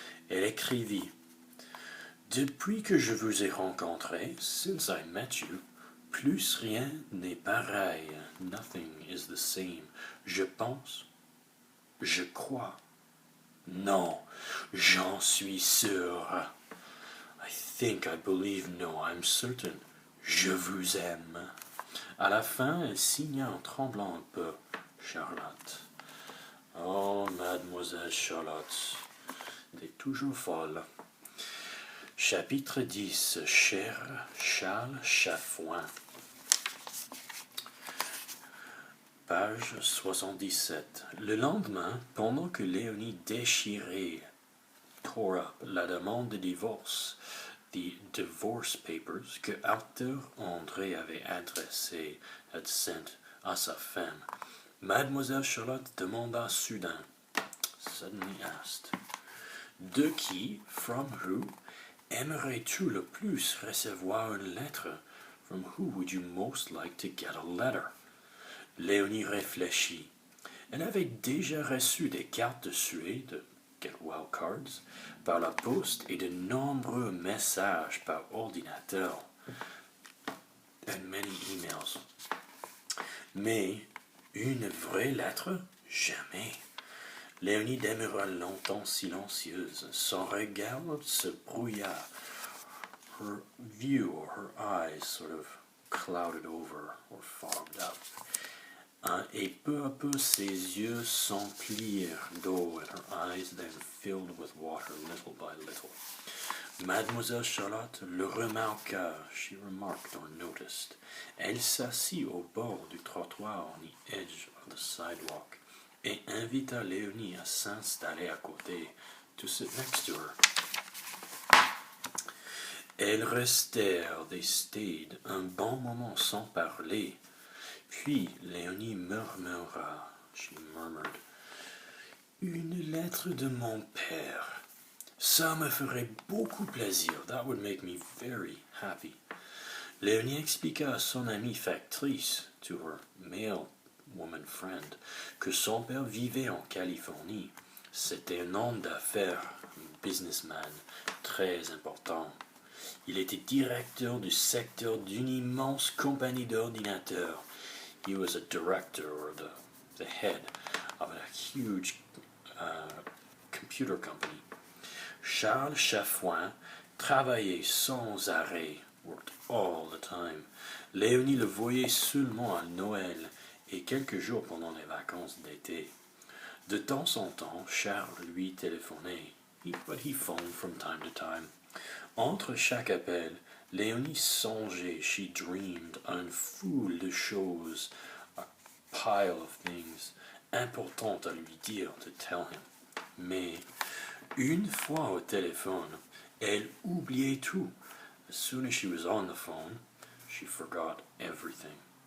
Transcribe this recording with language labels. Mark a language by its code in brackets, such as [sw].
[fr] Elle écrivit, Depuis que je vous ai rencontré, [en] since I met you, [fr] plus rien n'est pareil, [en] nothing is the same. [fr] Je pense, je crois, non, j'en suis sûr. [en] I think, I believe, no, I'm certain. [fr] Je vous aime. À la fin, elle signa en tremblant un peu. Charlotte. Oh, mademoiselle Charlotte. Elle est toujours folle. Chapitre 10. Cher Charles Chafouin. Page 77. Le lendemain, pendant que Léonie déchirait, [en] tore up [fr] la demande de divorce, [en] the divorce papers [fr] que Arthur André avait adressé, [en] had sent [fr] à sa femme, Mademoiselle Charlotte demanda soudain, [en] suddenly asked, [fr] De qui, [en] from who, [fr] aimerais-tu le plus recevoir une lettre? [en] From who would you most like to get a letter? [fr] Léonie réfléchit. Elle avait déjà reçu des cartes de Suède, Get Well Cards, par la poste et de nombreux messages par ordinateur. [en] And many emails. [fr] Mais une vraie lettre? Jamais. Léonie demeura longtemps silencieuse. Son regard se brouilla. [en] Her view or her eyes sort of clouded over or fogged up. [fr] Et peu à peu ses yeux s'emplirent d'eau [en] and her eyes then filled with water little by little. [fr] Mademoiselle Charlotte le remarqua, [en] she remarked or noticed. [fr] Elle s'assit au bord du trottoir [en] on the edge of the sidewalk [fr] et invita Léonie à s'installer à côté, [en] to sit next to her. [fr] Elles restèrent, [en] they stayed, [fr] un bon moment sans parler. Puis Léonie murmura, [en] she murmured, [fr] Une lettre de mon père. Ça me ferait beaucoup plaisir. [en] That would make me very happy. [fr] Léonie expliqua à son amie factrice, [en] to her male woman friend, [fr] que son père vivait en Californie. C'était un homme d'affaires, un businessman, très important. Il était directeur du secteur d'une immense compagnie d'ordinateurs. [en] He was a director or the head of a huge computer company. [fr] Charles Chafouin travaillait sans arrêt, [en] worked all the time. [fr] Léonie le voyait seulement à Noël et quelques jours pendant les vacances d'été. De temps en temps, Charles lui téléphonait, [en] but he phoned from time to time. [fr] Entre chaque appel, Léonie songeait, [en] she dreamed, [fr] à une foule de choses, [en] a pile of things, [fr] importantes à lui dire, [en] to tell him. [fr] Mais, une fois au téléphone, elle oubliait tout. [en] As soon as she was on the phone, she forgot everything.